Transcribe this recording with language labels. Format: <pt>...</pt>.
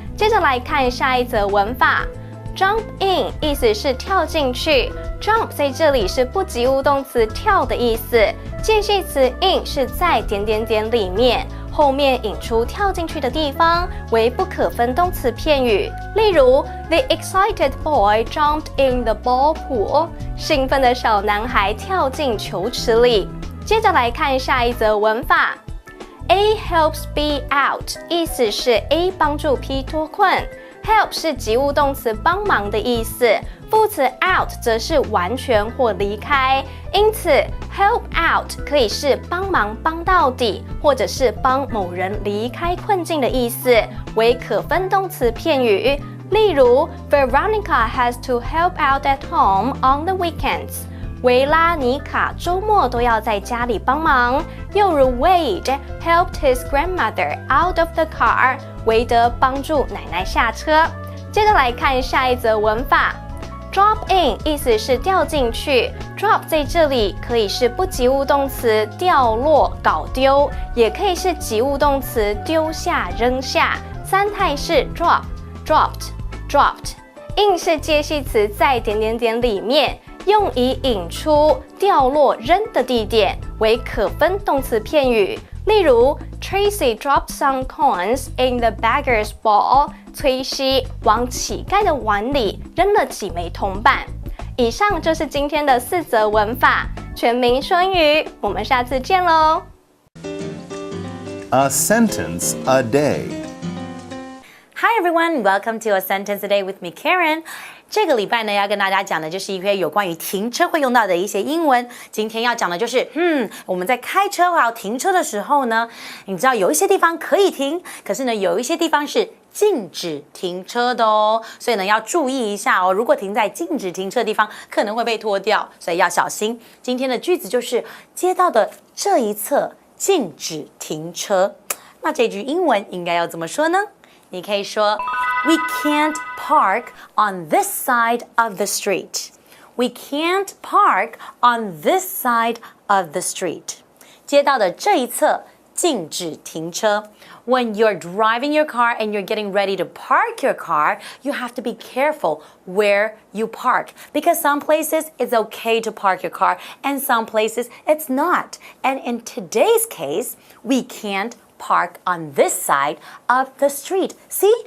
<zh>接着来看下一则文法 Jump in 意思是跳进去， Jump 在这里是不及物动词跳的意思，介系词 in 是在点点点里面，后面引出跳进去的地方为不可分动词片语。</zh> <en>例如 The excited boy jumped in the ball pool，</en> <zh>兴奋的小男孩跳进球池里。接着来看下一则文法 A helps B out 意思是 A 帮助 P 脱困， help 是及物动词帮忙的意思，副词 out 则是完全或离开，因此 help out 可以是帮忙帮到底，或者是帮某人离开困境的意思，为可分动词片语。</zh> <en>例如 Veronica has to help out at home on the weekends，</en> <zh>维拉妮卡周末都要在家里帮忙。</zh> <en>又如 Wade helped his grandmother out of the car，</en> <zh>韦德帮助奶奶下车。接着来看下一则文法Drop in 意思是掉进去， drop 在这里可以是不及物动词掉落、搞丢，也可以是及物动词丢下、扔下。三态是 drop、dropped、dropped。 in 是介系词在点点点里面，用以引出掉落、扔的地点，为可分动词片语。</zh> <en>例如 Tracy dropped some coins in the beggar's bowl，</en> <zh>崔西往乞丐的碗里扔了几枚铜板。以上就是今天的4则文法，全民说英语，我们下次见喽。</zh> <en>A sentence a day. Hi everyone, welcome to A Sentence a Day with me, Karen.</en> <zh>这个礼拜呢，要跟大家讲的就是一些有关于停车会用到的一些英文。今天要讲的就是，我们在开车还有停车的时候呢，你知道有一些地方可以停，可是呢，有一些地方是禁止停车的哦。所以呢，要注意一下哦。如果停在禁止停车的地方，可能会被拖掉，所以要小心。今天的句子就是街道的这一侧禁止停车。那这句英文应该要怎么说呢？你可以说</zh> <en>We can't park on this side of the street. We can't park on this side of the street.</en> <zh>街道的这一侧禁止停车。</zh> <en>When you're driving your car and you're getting ready to park your car, you have to be careful where you park because some places it's okay to park your car and some places it's not. And in today's case, we can't park on this side of the street. See?</en>